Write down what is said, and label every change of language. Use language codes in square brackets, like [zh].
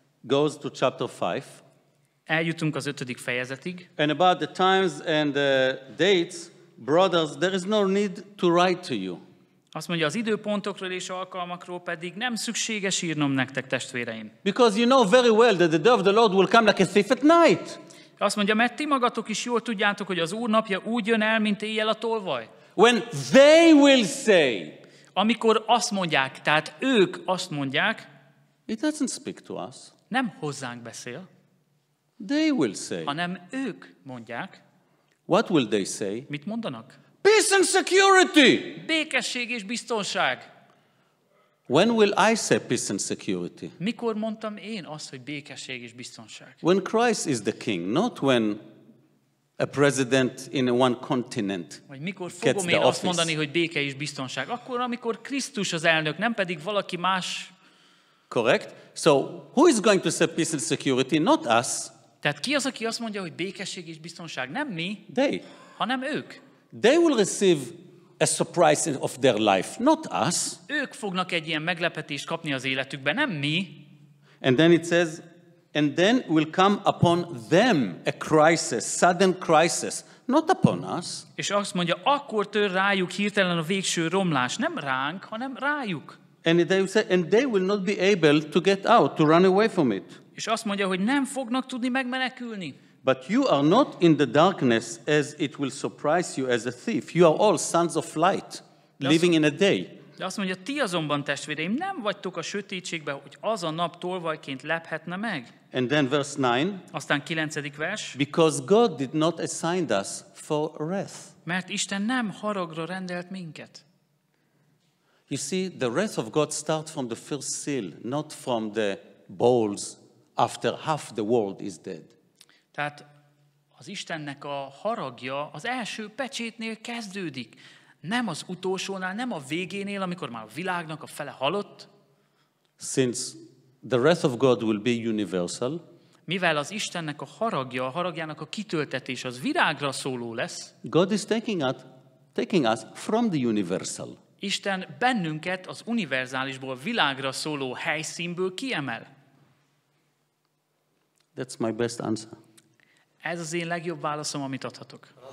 [en] Goes to chapter 5. [hu] Eljutunk az 5. fejezetig. [en] And about the times and the dates, brothers, there is no need to write to you. [hu] Azt mondja, az időpontokról és alkalmakról pedig nem szükséges írnom nektek, testvéreim. [en] Because you know very well that the day of the Lord will come like a thief at night. [hu] Azt mondja, mert ti magatok is jól tudjátok, hogy az Úr napja úgy jön el, mint éjjel a tolvaj. [en] When they will say, [hu] amikor azt mondják, tehát ők azt mondják, [en] it doesn't speak to us. [hu] Nem hozzánk beszél, [en] They will say. [hu] hanem ők mondják. [en] What will they say? [hu] Mit mondanak? [en] Peace and security. [hu] Békesség és biztonság. [en] When will I say peace and security? [hu] Mikor mondtam én azt, hogy békesség és biztonság? [en] When Christ is the king, not when a president in one continent [hu] Vagy mikor [en] gets [hu] fogom [en] the [hu] én azt [en] office. [hu] mondani, hogy béke és biztonság? Akkor, amikor Krisztus az elnök, nem pedig valaki más. [en] Correct? So, who is going to say peace and security? Not us. [hu] Tehát ki az, aki azt mondja, hogy békesség és biztonság? Nem mi, [en] They. [hu] hanem ők. [en] They will receive a surprise of their life, not us. [hu] Ők fognak egy ilyen meglepetést kapni az életükben, nem mi. [en] And then it says, and then will come upon them a crisis, sudden crisis, not upon us. [hu] És azt mondja, akkor tör rájuk hirtelen a végső romlás. Nem ránk, hanem rájuk. [en] And they will not be able to get out, to run away from it. [hu] És azt mondja, hogy nem fognak tudni megmenekülni. [en] But you are not in the darkness as it will surprise you as a thief. You are all sons of light, living in a day. [hu] De azt mondja, ti azonban, testvéreim, nem vagytok a sötétségben, hogy az a nap tolvajként lephetne meg. [en] And then verse 9. [hu] Aztán 9. vers. [en] Because God did not assign us for wrath. [hu] Mert Isten nem haragra rendelt minket. [en] You see, the wrath of God starts from the first seal, not from the bowls after half the world is dead. [hu] Tehát az Istennek a haragja az első pecsétnél kezdődik. Nem az utolsónál, nem a végénél, amikor már a világnak a fele halott. Since the wrath of God will be universal, mivel az Istennek a haragja, a haragjának a kitöltetés az virágra szóló lesz, God is taking us from the universal. Isten bennünket az univerzálisból, világra szóló helyszínből kiemel. [en] That's my best answer. [hu] Ez az én legjobb válaszom, amit adhatok.